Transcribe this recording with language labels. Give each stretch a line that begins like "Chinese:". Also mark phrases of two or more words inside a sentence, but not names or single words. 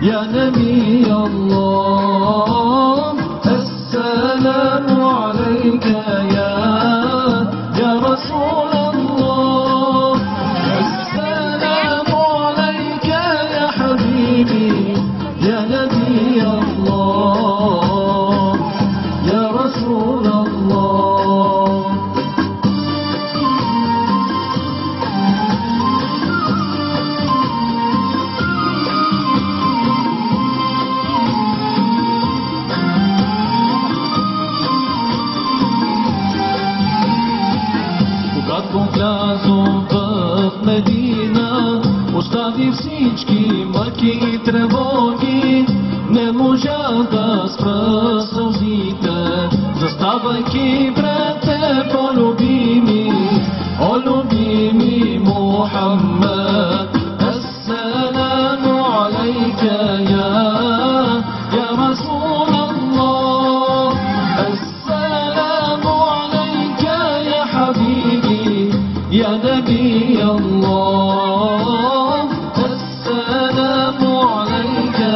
Arabic: نبي الله السلام عليك يا رسول الله السلام عليك يا حبيبي يا نبي الله يا رسول الله Влязо
Bulgarian: в Медина, остави всички мъки и тревоги, не можа да спра сълзите, заставайки пред теб, о любими Мухаммед.
Arabic: السلام عليك يا رسول الله، السلام عليك يا حبيبي يا نبي الله السلام عليك